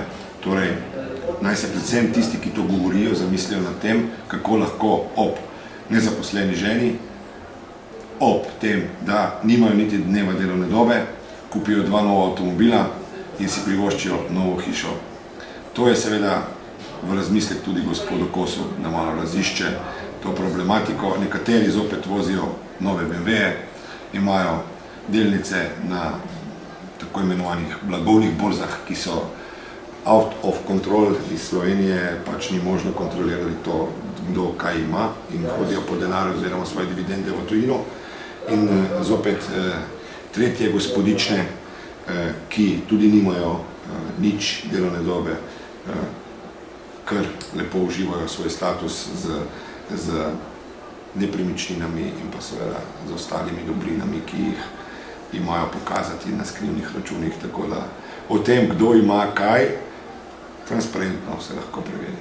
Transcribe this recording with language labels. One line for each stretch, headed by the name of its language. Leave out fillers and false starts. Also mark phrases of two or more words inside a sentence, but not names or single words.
Slovenian: Torej, naj se predvsem tisti, ki to govorijo, zamislijo nad tem, kako lahko ob nezaposleni ženi, ob tem, da nimajo niti dneva delovne dobe, kupijo 2 nova avtomobila in si privoščijo novo hišo. To je seveda v razmislek tudi gospodu Kosu, da malo razišče to problematiko. Nekateri zopet vozijo nove BMW-je, imajo delnice na tako imenovanih blagovnih borzah, ki so
English: out of control
Slovenian: iz Slovenije, pač ni možno kontrolirati to, kdo kaj ima in hodijo po denarju oziroma svoje dividende v tujino. In zopet tretje gospodične, ki tudi nimajo nič delovne dobe, kar lepo uživajo svoj status z nepremičninami in pa seveda z ostalimi dobrinami, ki jih imajo pokazati na skrivnih računih, tako da o tem, kdo ima kaj, transparentno se lahko preveri.